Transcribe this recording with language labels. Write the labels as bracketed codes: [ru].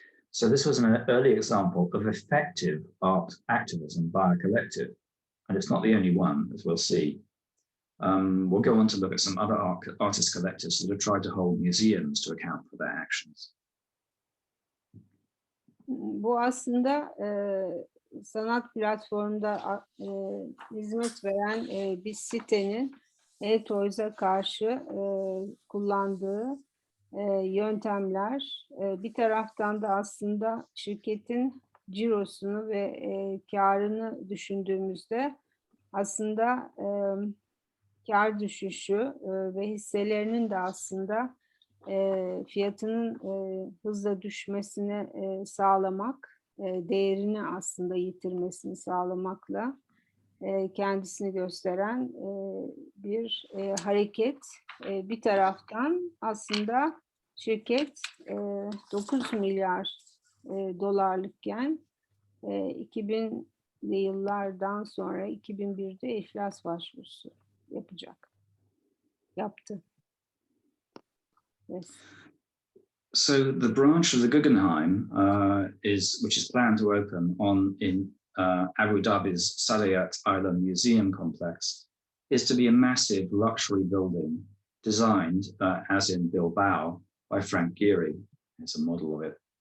[en] So this was an early example of effective art activism by a collective. And it's not the only one, as we'll see. We'll go on to look at some other artist collectives that have tried to hold museums to account for their actions. [tr] Bu aslında sanat platformunda hizmet veren bir sitenin eToys'a karşı kullandığı yöntemler. Bir taraftan da aslında şirketin cirosunu ve karını düşündüğümüzde aslında kar düşüşü ve hisselerinin de aslında fiyatının hızla düşmesini sağlamak, değerini aslında yitirmesini sağlamakla kendisini gösteren bir hareket. Bir taraftan aslında şirket 9 milyar dolarlıkken 2000'li yıllardan sonra 2001'de iflas başvurusu yaptı. [en] Yes. So the branch of the Guggenheim which is planned to open in Abu Dhabi's Saadiyat Island Museum complex, is to be a massive luxury building designed, as in Bilbao, by Frank Gehry. It's a model of it.